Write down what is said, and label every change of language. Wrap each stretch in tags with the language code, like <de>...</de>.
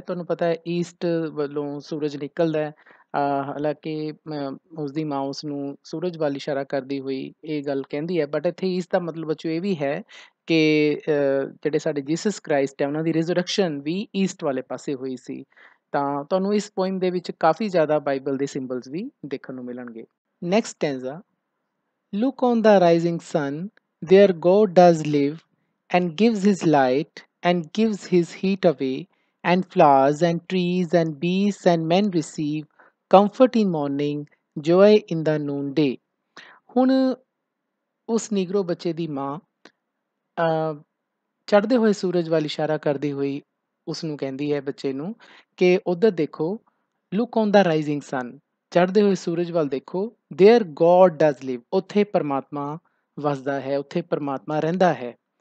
<pa>ਤੁਹਾਨੂੰ ਪਤਾ ਹੈ ਈਸਟ ਵੱਲੋਂ ਸੂਰਜ ਨਿਕਲਦਾ ਹੈ। ਹਾਲਾਂਕਿ ਉਸਦੀ ਮਾਂ ਉਸ ਨੂੰ ਸੂਰਜ ਵੱਲ ਇਸ਼ਾਰਾ ਕਰਦੀ ਹੋਈ ਇਹ ਗੱਲ ਕਹਿੰਦੀ ਹੈ, ਬਟ ਇੱਥੇ ਈਸਟ ਦਾ ਮਤਲਬ ਬੱਚਿਓ ਇਹ ਵੀ ਹੈ ਕਿ ਜਿਹੜੇ ਸਾਡੇ ਜੀਸਸ ਕ੍ਰਾਈਸਟ ਹੈ ਉਹਨਾਂ ਦੀ ਰਿਜ਼ਰੈਕਸ਼ਨ ਵੀ ਈਸਟ ਵਾਲੇ ਪਾਸੇ ਹੋਈ ਸੀ। ਤਾਂ ਤੁਹਾਨੂੰ ਇਸ ਪੋਇਮ ਦੇ ਵਿੱਚ ਕਾਫੀ ਜ਼ਿਆਦਾ ਬਾਈਬਲ ਦੇ ਸਿੰਬਲਸ ਵੀ ਦੇਖਣ ਨੂੰ ਮਿਲਣਗੇ।</pa> <en>Next stanza, Look on the rising sun, there God does live, and gives his light, and gives his heat away, and flowers, and trees, and beasts, and men receive comfort in morning, joy in the noonday.</en> <pa>ਹੁਣ ਉਸ Negro ਬੱਚੇ ਦੀ ਮਾਂ ਚੜ੍ਹਦੇ ਹੋਏ ਸੂਰਜ ਵੱਲ ਇਸ਼ਾਰਾ ਕਰਦੀ ਹੋਈ ਉਸ ਨੂੰ ਕਹਿੰਦੀ ਹੈ, ਬੱਚੇ ਨੂੰ, ਕਿ ਉੱਧਰ ਦੇਖੋ,</pa> <en>look on the rising sun,</en> <pa>ਚੜ੍ਹਦੇ ਹੋਏ ਸੂਰਜ ਵੱਲ ਦੇਖੋ,</pa> <en>there God does live,</en> <pa>ਉੱਥੇ ਪਰਮਾਤਮਾ ਵਸਦਾ ਹੈ, ਉੱਥੇ ਪਰਮਾਤਮਾ ਰਹਿੰਦਾ ਹੈ।</pa>